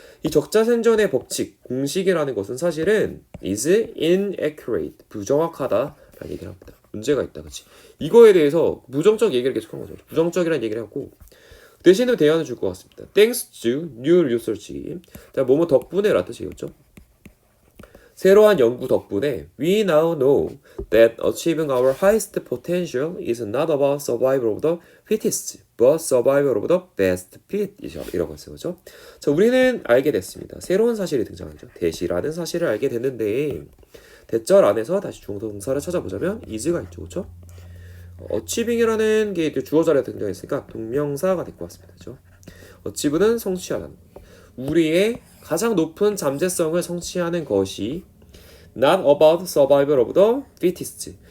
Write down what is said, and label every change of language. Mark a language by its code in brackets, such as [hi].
[ko] 이 적자생존의 법칙 공식이라는 것은 사실은 [en] is inaccurate [ko] 부정확하다라는 얘기를 합니다. 문제가 있다, 그렇지? 이거에 대해서 부정적 얘기를 계속한 거죠. 부정적이라는 얘기를 하고 대신에 대안을 줄 것 같습니다. [en] Thanks to new research. [ko] 자, 뭐뭐 덕분에라는 뜻이겠죠. 새로운 연구 덕분에 [en] we now know that achieving our highest potential is not about survival of the fittest, but survival of the best fit. [ko] 이라고 했어요. 그렇죠? 자, 우리는 알게 됐습니다. 새로운 사실이 등장하죠. 대시라는 사실을 알게 됐는데 대절 안에서 다시 동사를 찾아보자면 is가 있죠. 그렇죠? achieving이라는 게 주어 자리에 등장했으니까 동명사가 될 것 같습니다. 그렇죠? achieve는 성취하는 우리의 가장 높은 잠재성을 성취하는 것이 [en] not about survival of the fittest.